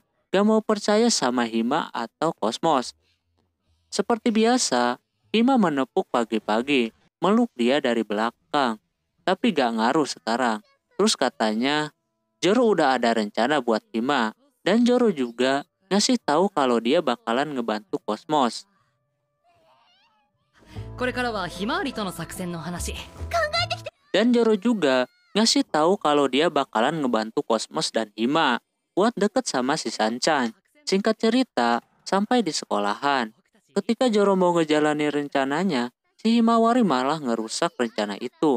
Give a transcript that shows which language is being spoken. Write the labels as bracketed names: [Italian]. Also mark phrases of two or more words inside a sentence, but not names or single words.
[Indonesian] Gak mau percaya sama Hima atau Kosmos. Seperti biasa, Hima menepuk pagi-pagi, meluk dia dari belakang. Tapi gak ngaruh sekarang. Terus katanya, Joro udah ada rencana buat Hima. Dan Joro juga ngasih tahu kalau dia bakalan ngebantu Kosmos. [Japanese] これからはひまわりとの作戦の話。 [Indonesian] Dan Joro juga ngasih tahu kalau dia bakalan ngebantu Kosmos dan Hima buat deket sama si Sanchan. Singkat cerita, sampai di sekolahan. Ketika Joro mau ngejalanin rencananya, si Himawari malah ngerusak rencana itu.